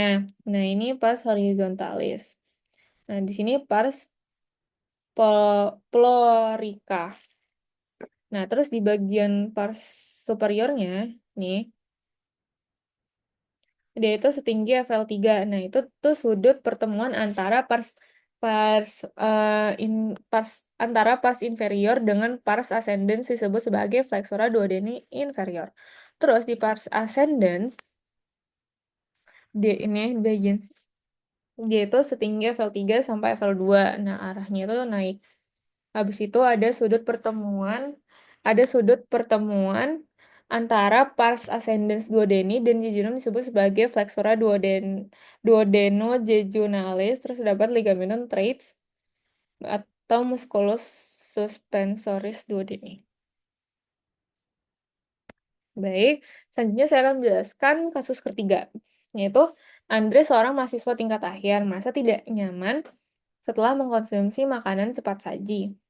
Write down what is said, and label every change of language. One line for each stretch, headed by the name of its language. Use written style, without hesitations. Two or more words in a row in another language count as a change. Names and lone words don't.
Indonesian: Nah, ini pars horizontalis. Nah, di sini pars plorica. Nah, terus di bagian pars superiornya, nih, dia itu setinggi FL3. Nah, itu tuh sudut pertemuan antara pars pars pars antara pars inferior dengan pars ascendens disebut sebagai flexura duodeni inferior. Terus di pars ascendens dia ini bagian dia itu setinggi FL3 sampai FL2. Nah, arahnya itu naik. Habis itu ada sudut pertemuan antara pars ascendens duodeni dan jejunum disebut sebagai flexura duodenojejunalis, terus dapat ligamentum traits atau musculus suspensoris duodeni. Baik, selanjutnya saya akan menjelaskan kasus ketiga, yaitu Andre seorang mahasiswa tingkat akhir merasa tidak nyaman setelah mengkonsumsi makanan cepat saji.